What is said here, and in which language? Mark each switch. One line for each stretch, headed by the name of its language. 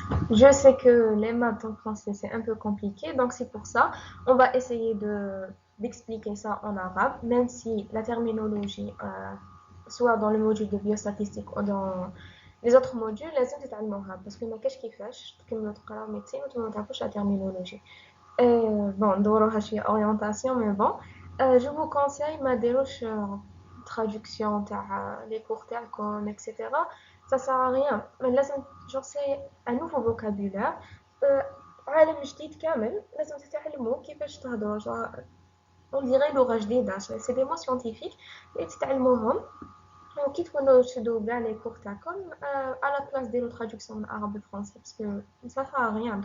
French: Je sais que les maths en français c'est un peu compliqué, donc c'est pour ça on va essayer d'expliquer ça en arabe, même si la terminologie, soit dans le module de biostatistique ou dans les autres modules,
Arabic: لازم تتعلموا
French: arabe parce que
Arabic: ما كاش كيفاش تكملوا تقراو
French: médecine
Arabic: وانتم ما تعرفوش
French: la terminologie. Bon,
Arabic: ندوروها شي
French: orientation, mais bon, je vous conseille
Arabic: ما ديروش
French: traduction تاع les cours تاعكم etc. Ça sert à rien. Mais
Arabic: لازم
French: genre c'est un nouveau vocabulaire.
Arabic: عالم جديد كامل لازم تتعلموا كيفاش تهضروا
French: genre on dirait
Arabic: لغة جديدة.
French: C'est des mots scientifiques
Arabic: اللي تتعلموهم وكي تكونوا تشدوا كاع
French: les cours تاعكم à la place
Arabic: ديروا
French: traduction من arabe le français parce que ça sert à rien.